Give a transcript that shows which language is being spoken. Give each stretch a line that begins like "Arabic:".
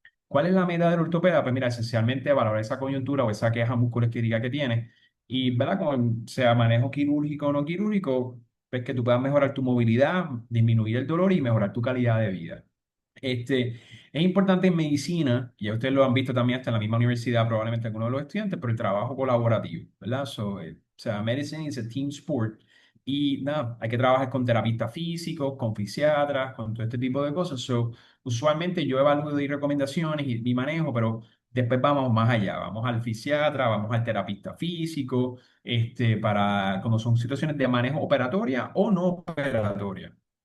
Spanish: ¿Cuál es la meta del ortopeda? Pues mira, esencialmente evaluar esa coyuntura o esa queja musculoesquelética que tiene y, ¿verdad? Como sea manejo quirúrgico o no quirúrgico, pues que tú puedas mejorar tu movilidad, disminuir el dolor y mejorar tu calidad de vida. Este, es importante en medicina, y ya ustedes lo han visto también hasta en la misma universidad, probablemente algunos de los estudiantes, pero el trabajo colaborativo, ¿verdad? O sea,
English: medicine is a team sport.
Spanish: Y nada, hay que trabajar con terapistas físicos, con fisiatras, con todo este tipo de cosas. Usualmente yo evalúo y recomendaciones y manejo, pero después vamos más allá. Vamos al fisiatra, vamos al terapista físico, para cuando son situaciones de manejo operatoria o no operatoria.